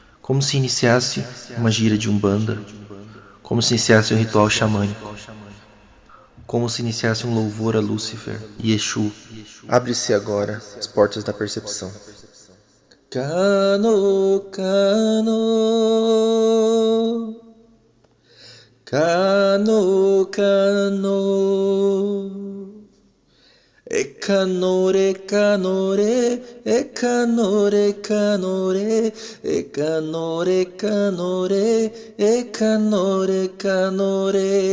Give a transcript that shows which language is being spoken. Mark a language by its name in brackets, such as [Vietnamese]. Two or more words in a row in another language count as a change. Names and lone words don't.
[Portuguese] como se iniciasse uma gira de umbanda, como se iniciasse um ritual xamânico, como se iniciasse um louvor a Lúcifer e Exu. Abre-se agora as portas da percepção. Kano, Kano, Kano, Kano. Ekanore, kanore, ekanore, kanore, ekanore, kanore, ekanore, kanore.